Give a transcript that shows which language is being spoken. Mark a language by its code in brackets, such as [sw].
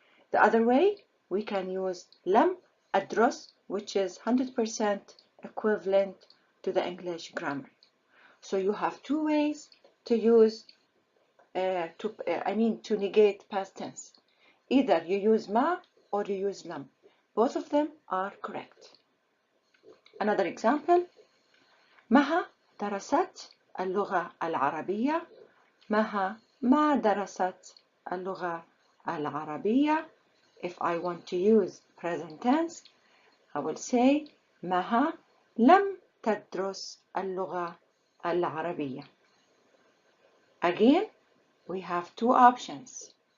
[en] The other way, we can use [ar] لم أدرس, [en] which is 100% equivalent to the English grammar. So you have two ways to use, to negate past tense. Either you use ما or you use لم. Both of them are correct. Another example, [ar] مها درست اللغة العربية. مها ما درست اللغة العربية. [en] If I want to use present tense, I will say [ar] مها لم تدرس اللغة العربية. [en] Again, we have two options.